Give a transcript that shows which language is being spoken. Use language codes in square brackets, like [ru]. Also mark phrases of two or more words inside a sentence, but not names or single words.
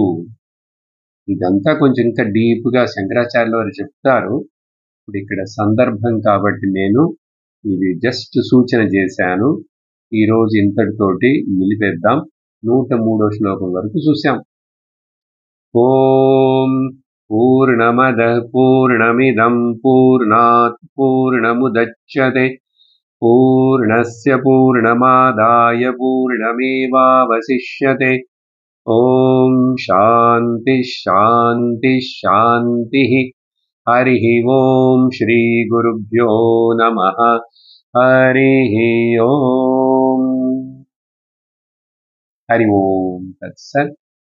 [te] ఇదంతా కొంచెం ఇంకా డీప్గా శంకరాచార్యుల వారు చెప్తారు. ఇప్పుడు ఇక్కడ సందర్భం కాబట్టి నేను ఇది జస్ట్ సూచన చేశాను. ఈరోజు ఇంతటితోటి నిలిపేద్దాం. 103వ శ్లోకం వరకు చూసాం. [sa] ఓం పూర్ణమద పూర్ణమిదం పూర్ణాత్ పూర్ణముదచ్యతే పూర్ణస్య పూర్ణమాదాయ పూర్ణమేవావశిష్యతే. ఓం శాంతి శాంతి శాంతి. हरिः ओम् श्रीगुरुभ्यो नमः हरिः ओम् हरि ओम् तत्सत्।